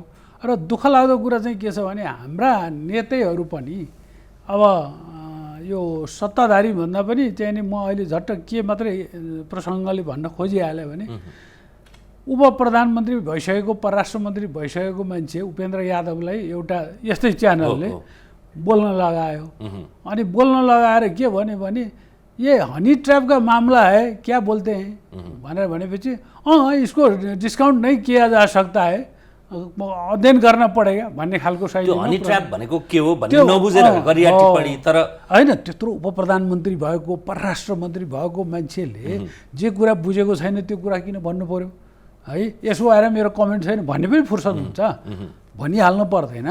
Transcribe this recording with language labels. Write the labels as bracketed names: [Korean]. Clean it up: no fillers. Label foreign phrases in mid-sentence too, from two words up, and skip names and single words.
[Nepali] र दुःख लाग्दो कुरा चाहिँ के छ भने हाम्रा नेतैहरू पनि अब यो सत्ताधारी भन्दा पनि चाहिँ नि म अहिले झट्ट के मात्रै प्रसङ्गले भन्न खोजिहालेँ भने उप प्रधानमन्त्री भइसकेको, परराष्ट्र मन्त्री भइसकेको मान्छे उपेन्द्र यादवलाई एउटा यस्तै च्यानलले बोल्न लगायो। अनि बोल्न लगाएर के भन्यो भने [Hindi] ये हनी ट्रैप का मामला है, क्या बोलते हैं [Nepali] भनेर भनेपछि [Hindi] इसको डिस्काउंट नहीं किया जा सकता है, [Nepali] अध्ययन गर्न पड़ेगा भन्ने खालको त्यो शैलीमा हनी ट्र्याप भनेको के हो भन्ने नबुझेर गरिया टिप्पणी। तर होइन, त्यत्रो उप प्रधानमन्त्री भएको, परराष्ट्र मन्त्री भएको मान्छेले जे कुरा बुझेको छैन त्यो कुरा किन भन्नु पर्यो है? यसो आएर मेरो कमेन्ट छैन भन्ने पनि फुर्सद हुन्छ, भनिहाल्नु पर्दैन।